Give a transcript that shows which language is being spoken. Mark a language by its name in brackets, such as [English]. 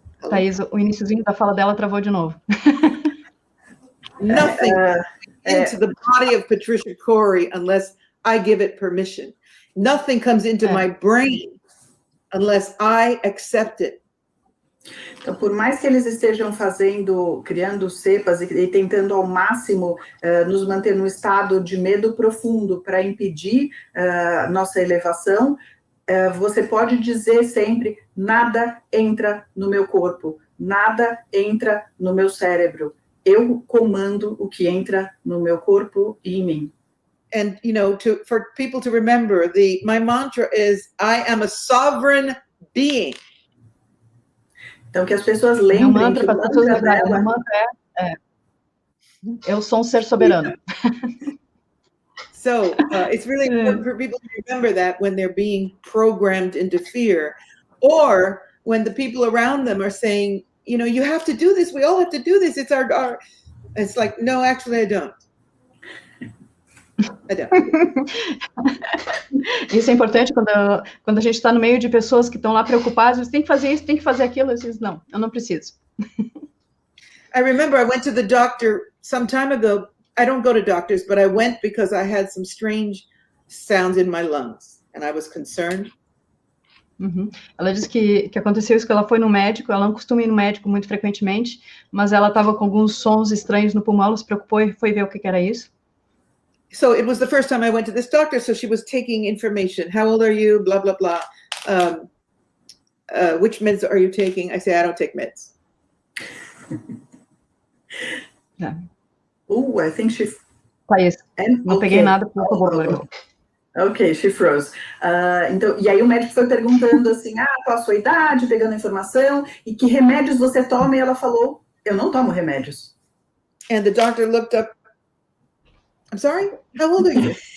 [Portuguese] Thaís, o iniciozinho da fala dela travou de novo. [English] Nothing into the body of Patricia Cori unless I give it permission. Nothing comes into my brain unless I accept it. [Portuguese] Então, por mais que eles estejam criando cepas e tentando ao máximo nos manter num estado de medo profundo para impedir nossa elevação, você pode dizer sempre, nada entra no meu corpo, nada entra no meu cérebro. Eu comando o que entra no meu corpo e em mim. [English] And, for people to remember, my mantra is, I am a sovereign being. [Portuguese] Então, que as pessoas lembrem que o mantra dela... Eu sou ser soberano. [English] So, it's really important for people to remember that when they're being programmed into fear, or when the people around them are saying, you have to do this, we all have to do this, it's our it's like, no, actually, I don't. [Portuguese] Isso é importante quando a gente está no meio de pessoas que estão lá preocupadas, tem que fazer isso, tem que fazer aquilo, eu digo, não, eu não preciso. [English] I remember I went to the doctor some time ago. I don't go to doctors, but I went because I had some strange sounds in my lungs and I was concerned. Uhum. [Portuguese] Ela disse que aconteceu isso, que ela foi no médico, ela não costuma ir no médico muito frequentemente, mas ela estava com alguns sons estranhos no pulmão, ela se preocupou e foi ver o que era isso. [English] So it was the first time I went to this doctor, so she was taking information. How old are you? Blah, blah, blah. Which meds are you taking? I say, I don't take meds. Yeah. Oh, I think she... [Portuguese] Thaís, não peguei nada, por favor. [English] Ok, she froze. [Portuguese] Então, e aí o médico foi perguntando assim, qual a sua idade, pegando informação, e que remédios você toma, e ela falou, eu não tomo remédios. [English] And the doctor looked up, I'm sorry, how old are you?